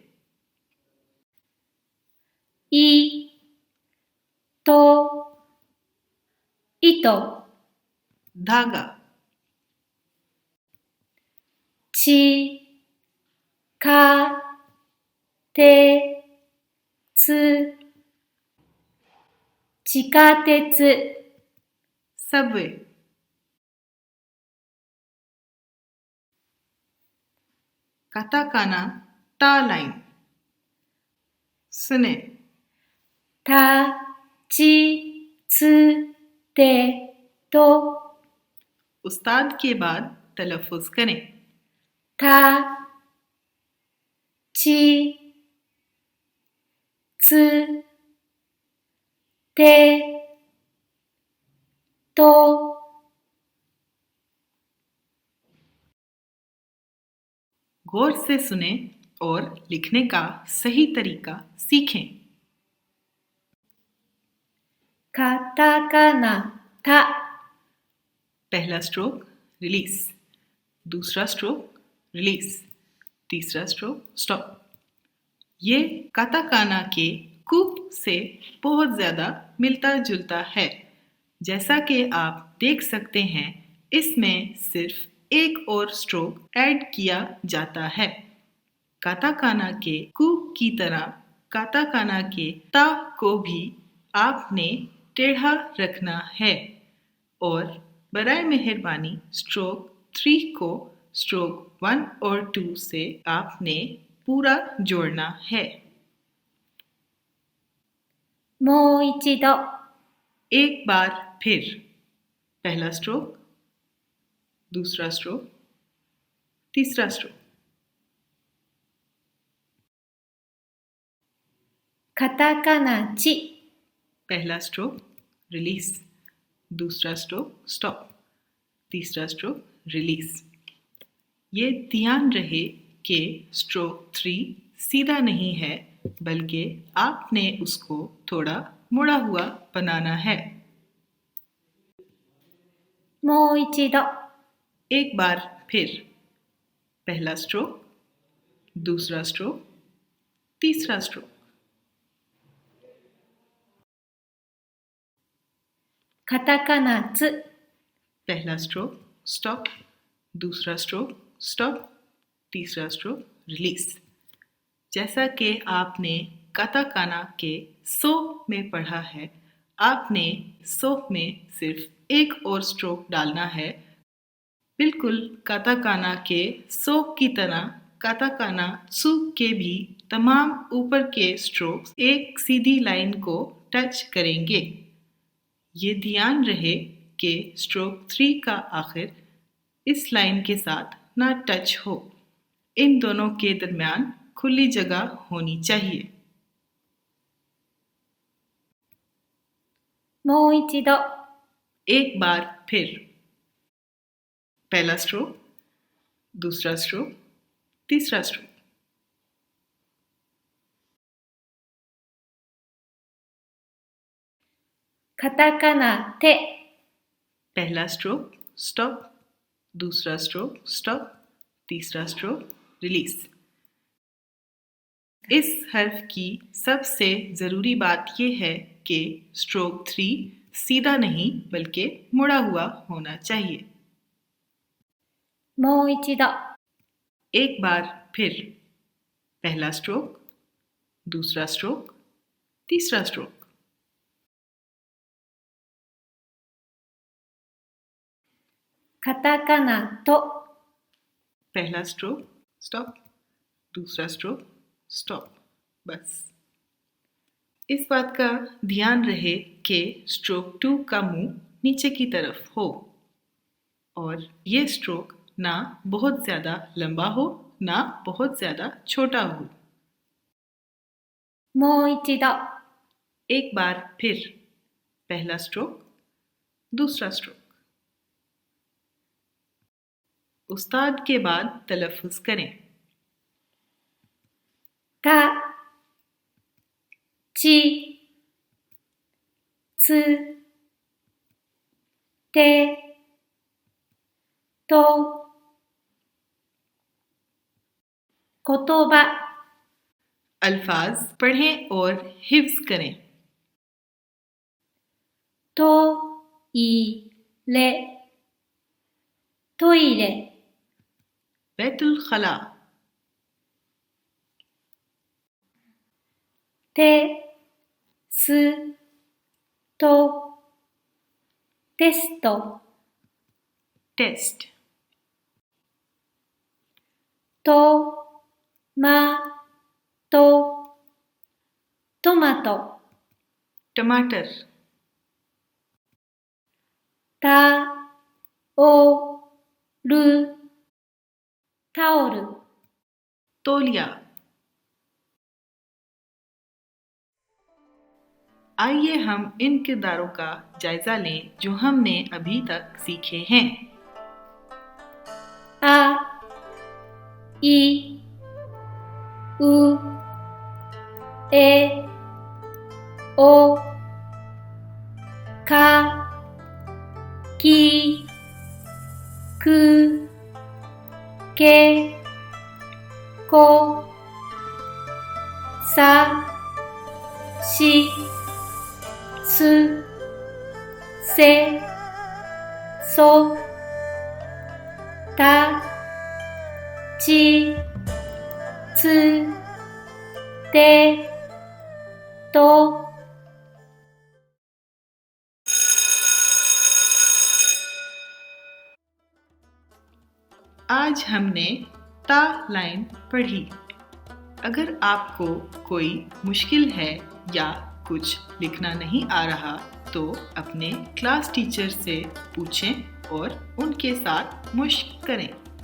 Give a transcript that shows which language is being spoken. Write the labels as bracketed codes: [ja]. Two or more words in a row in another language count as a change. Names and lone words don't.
[ja] いと糸 [ur] धागा। [ja] ちかてつ地下鉄 [ur] सबवे। [ja] カタカナた [ur] लाइन। सुने। [ja] たちつてと [ur] استاد کے بعد تلفظ کریں. [ja] たちつてと [ur] غور سے سنے اور لکھنے کا صحیح طریقہ سیکھیں. [ja] カタカナた [ur] پہلا [en] stroke release, [ur] دوسرا [en] stroke release, [ur] تیسرا [en] stroke stop. [ur] یہ کاتاکانا کے کو سے بہت زیادہ ملتا جلتا ہے. جیسا کہ آپ دیکھ سکتے ہیں، اس میں صرف ایک اور [en] stroke add [ur] کیا جاتا ہے. کاتاکانا کے کو کی طرح کاتاکانا کے تا کو بھی آپ نے ٹیڑھا رکھنا ہے اور برائے مہربانی سٹروک 3 کو سٹروک 1 اور 2 سے آپ نے پورا جوڑنا ہے. [ja] もう一度 [ur] ایک بار پھر. پہلا سٹروک، دوسرا سٹروک، تیسرا سٹروک. [ja] カタカナち [ur] پہلا [en] stroke release, [ur] دوسرا [en] stroke stop, [ur] تیسرا [en] stroke release. [ur] یہ دھیان رہے کہ سٹروک 3 سیدھا نہیں ہے، بلکہ آپ نے اس کو تھوڑا مڑا ہوا بنانا ہے. [ja] もう一度 [ur] ایک بار پھر. پہلا سٹروک، دوسرا سٹروک، تیسرا سٹروک. [ja] カタカナつ [ur] پہلا [en] stroke stop, [ur] دوسرا [en] stroke stop, [ur] تیسرا [en] stroke release. [ur] جیسا کہ آپ نے کاتاکانا کے سو میں پڑھا ہے، آپ نے سو میں صرف ایک اور سٹروک ڈالنا ہے. بالکل کاتاکانا کے سو کی طرح کاتاکانا سو کے بھی تمام اوپر کے سٹروکس ایک سیدھی لائن کو ٹچ کریں گے. یہ دھیان رہے کہ سٹروک 3 کا آخر اس لائن کے ساتھ نہ ٹچ ہو. ان دونوں کے درمیان کھلی جگہ ہونی چاہیے. [ja] もう一度 [ur] ایک بار پھر. پہلا سٹروک، دوسرا سٹروک، تیسرا سٹروک. [ja] カタカナて [ur] پہلا [en] stroke stop, [ur] دوسرا [en] stroke stop, [ur] تیسرا [en] stroke release. [ur] اس حرف کی سب سے ضروری بات یہ ہے کہ سٹروک 3 سیدھا نہیں بلکہ مڑا ہوا ہونا چاہیے. [ja] もう一度、 [ur] ایک بار پھر. پہلا سٹروک، دوسرا سٹروک، تیسرا سٹروک. [ja] カタカナと [ur] پہلا [en] stroke stop, [ur] دوسرا [en] stroke stop. [ur] بس اس بات کا دھیان رہے کہ سٹروک 2 کا منہ نیچے کی طرف ہو اور یہ سٹروک نہ بہت زیادہ لمبا ہو نہ بہت زیادہ چھوٹا ہو. [ja] もう一度、 [ur] ایک بار پھر. پہلا سٹروک، دوسرا سٹروک. استاد کے بعد تلفظ کریں. [ja] た、ち、つ、て、と、言葉、 [ur] الفاظ پڑھیں اور حفظ کریں. [ja] トイレ、トイレ、 [ur] بیت الخلا, [ja] テスト、テスト、 [ur] टेस्ट। [ja] トマト、トマト、 [ur] टमाटर। [ja] タオル、タオル。 [ur] तौलिया। آئیے ہم ان کرداروں کا جائزہ لیں جو ہم نے ابھی تک سیکھے ہیں. [ja] あ、い、う、え、お、か、き、く、け、こ、さ、し、す、せ、そ、た、ち、つ、て、と。 [ur] آج ہم نے تا لائن پڑھی. اگر آپ کو کوئی مشکل ہے یا کچھ لکھنا نہیں آ رہا تو اپنے [en] class teacher [ur] سے پوچھیں اور ان کے ساتھ مشق کریں.